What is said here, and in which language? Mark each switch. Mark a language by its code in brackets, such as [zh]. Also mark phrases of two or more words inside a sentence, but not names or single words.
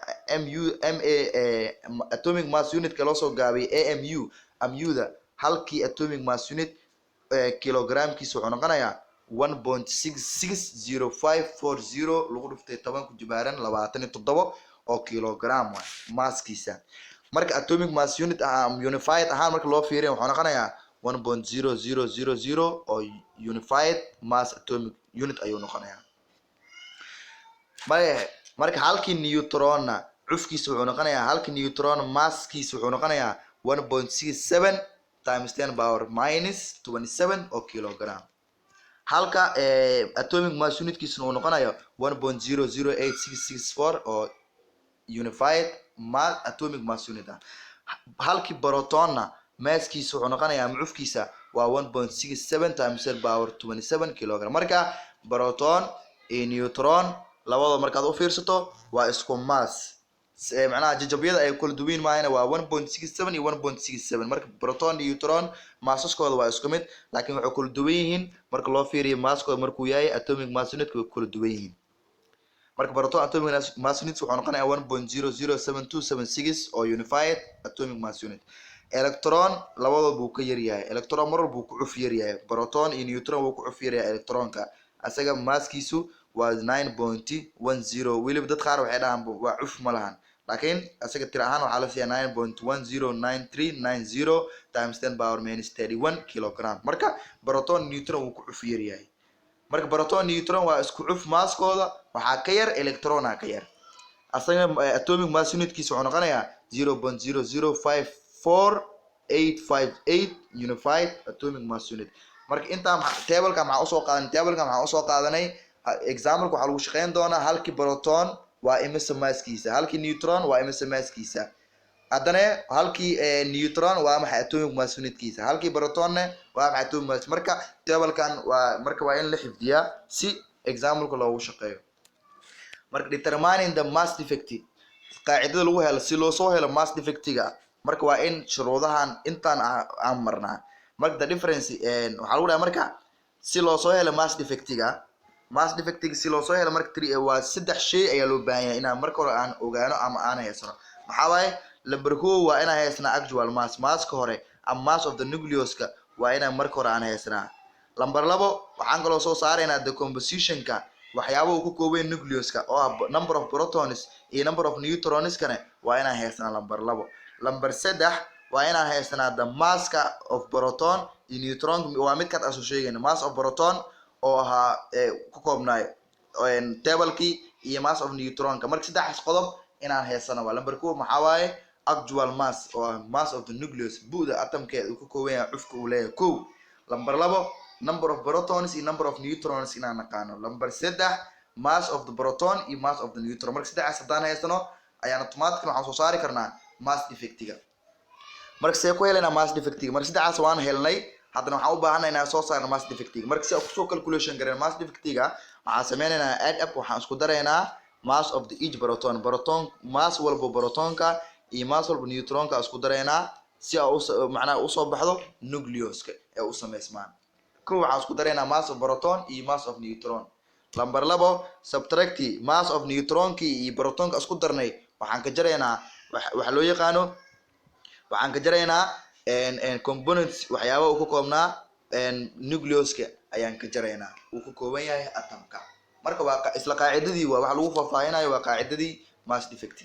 [en] atomic mass unit [so] ka loo soo gaabiyay amu da halkii [en] atomic mass unit [so] kilogramkiisa wuxuu noqonayaa 1.660540 lagu dhuftay 10 ku jibaaran 27 oo kilogram waa masskiisa marka [en] atomic mass unit unified [so] ahaan marka loo fiiriyo wuxuu noqonayaa 1.0000 oo [en] unified mass atomic unit [so] ayuu noqonayaa marka halkii neutronna cufkiisa wuxuu noqonayaa halkii neutron masskiisa wuxuu noqonayaa [en] 1.67 times 10 power minus 27 [so] oo kilogram halka [en] atomic mass unit [so] kiisuna uu noqonayo 1.008664 oo [en] unified mass atomic mass unit [so] halkii protonna masskiisa wuxuu noqonayaa macufkiisa waa 1.67 [en] times 10 power 27 [so] kilogram marka proton iyo neutron labadaba markaad u fiirsato waa isku mass macnaha jajabyada ay kala duwan maayna waa 1.67 iyo 1.67 marka proton iyo neutron massaskooda waa isku mid laakiin waxay kala duwan yihiin marka loo fiiriyo masskooda markuu yahay [en] atomic mass unit [so] way kala duwan yihiin marka proton [en] atomic mass unit [so] wuxuu noqonayaa 1.007276 oo [en] unified atomic mass unit [so] electron labadaba buu ka yar yahay electron mar walba buu ku cuf yar yahay proton iyo neutron wuu ku cuf yar yahay electronka asaga masskiisu waa 9.10 weliba dad qaar waxay dhahaan waa cuf ma lahan laakiin asaga tir ahaan waxaa la siiyaa 9.109390 [en] times 10 power minus 31 kilogram [so] marka proton neutron wuu ku cuf yar yahay marka proton neutron waa isku cuf masskooda waxaa ka yar electrona ka yar asaga [en] atomic mass unit [so] kiisa wuxuu noqonayaa 0.0054858 [en] unified atomic mass unit [so] marka inta table-ka maxaa usoo qaadanay example-ka waxaa lagu shaqeyn doonaa halkii proton waa imisa masskiisa halkii neutron waa imisa masskiisa haddana halkii neutron waa maxay [en] atomic mass unitkiisa [so] halkii protonna waa maxay [en] atomic mass [so] marka table-kan waa in la xifdiyaa si example-ka loogu shaqeeyo marka [en] determining the mass defect [so] qaacidada lagu helo si loo soo helo [en] mass defect-ga [so] marka waa in shuruudahan intaan aan marnaa marka [en] the difference [so] waxa lagu dhahay marka si loo soo helo [en] mass defect-ga [so] si loo soo helo marka waa saddex shay ayaa loo baahan yahay inaan marka hore aan ogaano ama aan haysano maxaa waaye number 1 waa inaan haysnaa [en] actual masska [so] hore ama [en] mass of the nucleus-ka [so] waa inaan marka hore aan haysnaa number 2 waxaan kaloo soo saaraynaa decomposition-ka waxyaabaha uu ka kooban nucleus-ka oo ah [en] number of protons [so] iyo [en] number of neutrons-kana [so] waa inaan haysnaa number 2 number 3 waa inaan haysnaa [en] the mass of proton [so] iyo neutron waa mid kaad aso sheegayna [en] mass of proton [so] oo ahaa ku koobnaay table-kii iyo [en] mass of neutron-ka [so] marka saddex qodob inaan haysano waa number 1 maxaa waaye [en] actual mass [so] oo ah [en] mass of the nucleus [so] bu'da atomkeeda uu ka kooban yahay cufka uu leeyahay 1 number 2 [en] number of protons [so] iyo [en] number of neutrons [so] inaan naqaano number 3 [en] mass of the proton [so] iyo [en] mass of the neutron [so] marka saddexdaas haddaan haysano ayaan automatically waxaan soo saari karnaa [en] mass defect-ga [so] marka see ku helaynaa [en] mass defect-ga [so] marka saddexdaas waan helnay haddana waxaan u baahanahay inaan soo saarno [en] mass defect-ga [so] marka si aan kusoo calculation gareyn [en] mass defect-ga [so] waxaan sameynaynaa [en] add up [so] waxaan isku daraynaa [en] mass of the each proton [so] mass walba protonka iyo mass walba neutronka isku daraynaa si macnaha usoo baxdo nucleuska ee u samaysmaan. kow waxaan isku dareynaa [en] mass of proton [so] iyo [en] mass of neutron. [so] lambar labo subtracti [en] mass of neutronki [so] iyo protonka isku darnay waxaan ka jaraynaa waxa loo yaqaano waxaan ka jaraynaa components waxyaaba uu ka koobnaa nucleuska ayaan ka jaraynaa uu ka kooban yahay atomka. marka waa isla qaacidadii waa waxa lagu faahfaahinayo waa qaacidadii [en] mass defective.